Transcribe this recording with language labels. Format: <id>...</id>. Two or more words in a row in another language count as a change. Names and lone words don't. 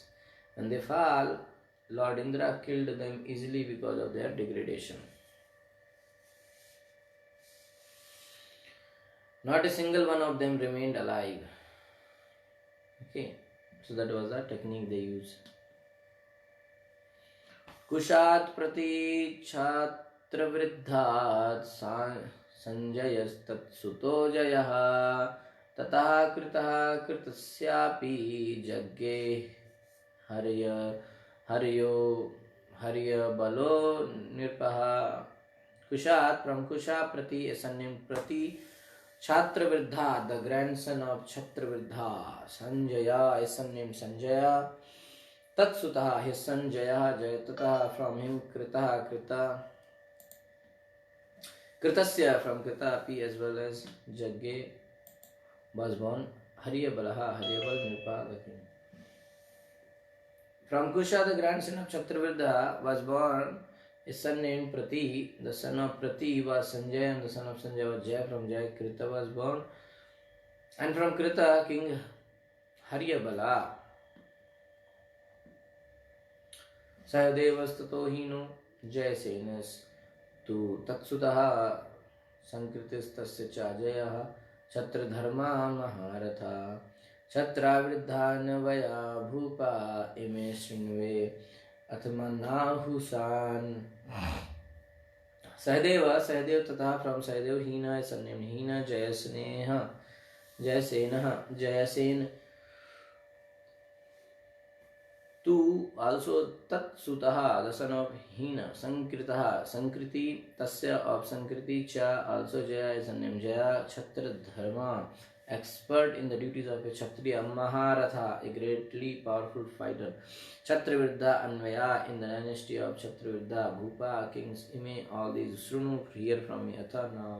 <en>When they fall, Lord Indra killed them easily because of their degradation. Not a single one of them remained alive. Okay, so that was the technique they used.</en> <sa>Kushat prati chhatra vriddhat sanjayastat suto jayah tatah kritah kritasyapi jagge Haryo Balo Nirpaha.</sa> <en>Kushat, from Kusha Prati, a son named Prati, Chhatravriddha, the grandson of Chhatravriddha, Sanjaya, a son named Sanjaya, Tatsutaha, his son Jaya, Jayatataha, from him Krita, Kritasya, from Krita, P as well as Jagge was born, Haryabalaha, Haryabal Nirpa, the king. From Kusha, the grandson of Chhatravriddha, was born a son named Prati. The son of Prati was Sanjay, and the son of Sanjay was Jay. From Jay, Krita was born. And from Krita, King Haryabala.</en> <sa>Sahadevas hino Jayasenas tu tatsutaha sankritistasya chajayah Chhatradharma Maharatha Chhatravriddhan vaya bhupa ime srinve atmanahusan. Sahadeva tata,</sa> <en>from Sahadev, Hina, son named Hina, Jayasen, tu also Tatsutaha, the son of Hina, Sankriti, Tasya of Sankriti, Cha, also Jaya, son named Jaya, Chhatradharma, expert in the duties of a Kshatriya, Maharatha, a greatly powerful fighter, Chhatravirudha Anvaya in the dynasty of Chhatravirudha, Bhupa, kings, Ime, all these Srunu, hear from me, Atha now.</en>